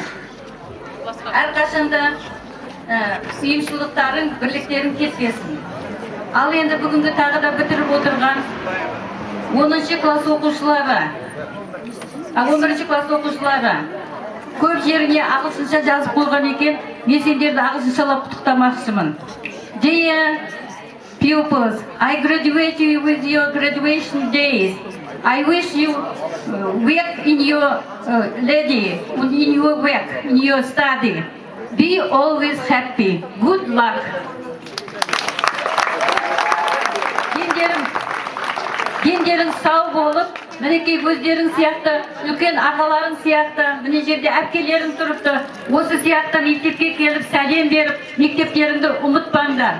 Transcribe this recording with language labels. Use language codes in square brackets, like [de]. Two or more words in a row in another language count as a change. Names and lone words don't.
[kk] Әрқашанда ұйымшылдықтарың, бірліктерің кетпесін. Ал енді бүгінгі тағы да бітіріп отырған 10-шы класс оқушылары, 11-ші класс оқушылары көп жеріне ағылшынша жазып қойған екен. Мен сендерді ағылшыншалап құттықтамақшымын. [en] Dear pupils, I graduate you with your graduation days. I wish you work in your lady, in your work, in your study. Be always happy. Good luck. [kk] Дендерің сау болып, мінекей өздерің сияқты, үлкен ағаларың сияқты, міне жерде әпкелерің тұрыпты. Осы сияқты мектепке келіп сәлем беріп, мектептеріңді ұмытпаңдар.